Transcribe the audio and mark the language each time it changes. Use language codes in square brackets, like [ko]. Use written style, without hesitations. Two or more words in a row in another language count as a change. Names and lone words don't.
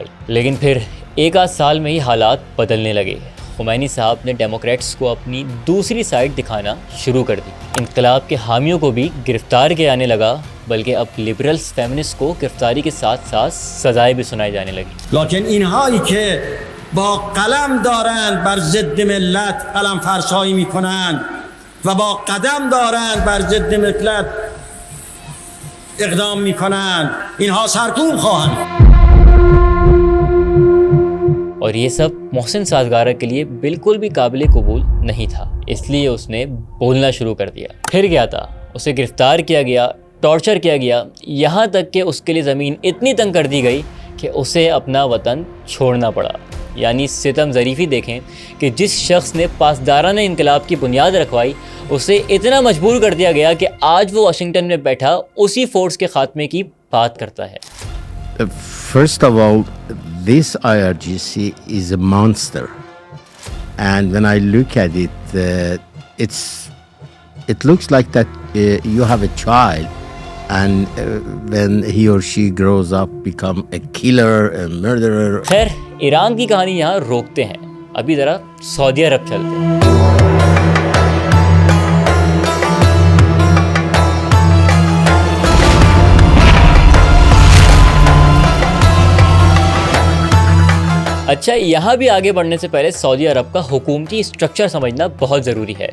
[ur] لیکن پھر 1 آدھ سال میں ہی حالات بدلنے لگے۔ خمینی صاحب نے ڈیموکریٹس کو اپنی دوسری سائڈ دکھانا شروع کر دی، انقلاب کے حامیوں کو بھی گرفتار کیا جانے لگا، بلکہ اب [en] liberals feminist [ur] کو گرفتاری کے ساتھ ساتھ سزائیں بھی سنائی جانے لگی۔ [fa] لیکن اینهایی که با قلم دارند بر ضد ملت قلم فرسایی میکنند و با قدم دارند بر ضد ملت اقدام میکنند، اینها سرکوب خواهند۔ [ur] اور یہ سب محسن سازگارہ کے لیے بالکل بھی قابل قبول نہیں تھا، اس لیے اس نے بولنا شروع کر دیا۔ پھر کیا تھا؟ اسے گرفتار کیا گیا، ٹارچر کیا گیا، یہاں تک کہ اس کے لیے زمین اتنی تنگ کر دی گئی کہ اسے اپنا وطن چھوڑنا پڑا۔ یعنی ستم ظریفی دیکھیں کہ جس شخص نے پاسدارانہ انقلاب کی بنیاد رکھوائی، اسے اتنا مجبور کر دیا گیا کہ آج وہ واشنگٹن میں بیٹھا اسی فورس کے خاتمے کی بات کرتا ہے۔ [en] First of all, this IRGC is a monster, and when I look at it, it's it looks like that you have a child, and when he or she grows up, become a killer, a murderer. [ur] خیر ایران کی کہانی یہاں روکتے ہیں, ابھی ذرا سعودی عرب چلتے ہیں. اچھا, یہاں بھی آگے بڑھنے سے پہلے سعودی عرب کا حکومتی اسٹرکچر سمجھنا بہت ضروری ہے.